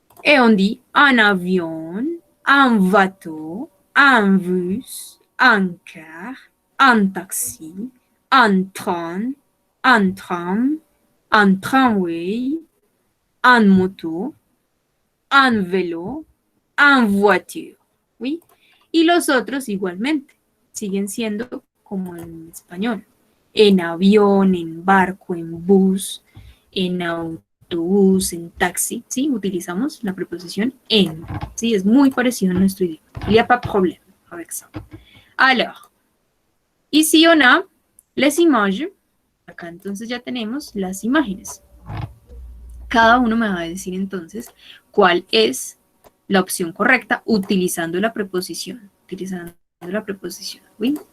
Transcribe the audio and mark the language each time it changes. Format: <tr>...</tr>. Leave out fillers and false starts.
<fr>Et on dit un avion, un bateau, un bus, un car, un taxi, un train, un tram, un tramway, un moto, un vélo, un voiture. ¿Sí?</fr> <es>Y los otros igualmente siguen siendo como en español. En avión, en barco, en bus, en autobús, en taxi, ¿sí? Utilizamos la preposición en, ¿sí? Es muy parecido a nuestro idioma.</es> <fr>Il n'y a pas de problème avec ça. Alors, ici on a les images.</fr> <es>Acá entonces ya tenemos las imágenes. Cada uno me va a decir entonces cuál es la opción correcta utilizando la preposición. Utilizando la preposición, ¿oui?</es>